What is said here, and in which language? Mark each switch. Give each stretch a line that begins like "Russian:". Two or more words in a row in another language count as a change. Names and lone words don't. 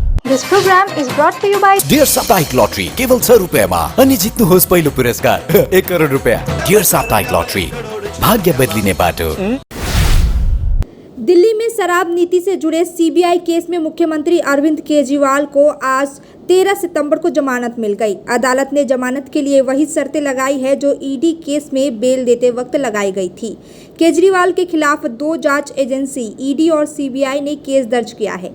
English: This program is brought to you by
Nepali: डियर साप्ताहिक लॉटरी केवल 100 रुपियाँमा अनि जित्नुहोस् पहिलो पुरस्कार 1 करोड रुपियाँ। डियर साप्ताहिक लॉटरी, भाग्य बदलिने बाटो।
Hindi: दिल्ली में शराब नीति से जुड़े सीबीआई केस में मुख्यमंत्री अरविंद केजरीवाल को आज 13 सितंबर को जमानत मिल गई। अदालत ने जमानत के लिए वही शर्तें लगाई है जो ईडी केस में बेल देते वक्त लगाई गई थी। केजरीवाल के खिलाफ 2 जांच एजेंसी ईडी और सीबीआई ने केस दर्ज किया है।